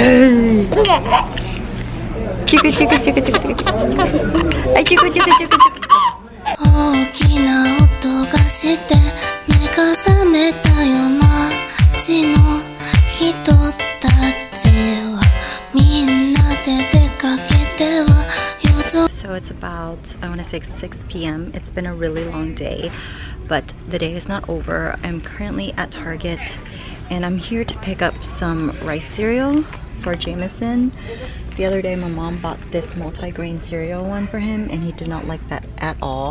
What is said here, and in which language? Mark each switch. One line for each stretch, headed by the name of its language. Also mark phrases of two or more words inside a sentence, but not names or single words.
Japanese: Chiku chiku chiku chiku chiku. Ay chiku chiku chiku chiku. 大きな音がして目が覚めたよ街の人たちはみんなで出かけては夜空
English: So it's about, I want to say 6 p.m. It's been a really long day, but the day is not over. I'm currently at Target and I'm here to pick up some rice cereal for Jameson. The other day my mom bought this multi-grain cereal one for him and he did not like that at all.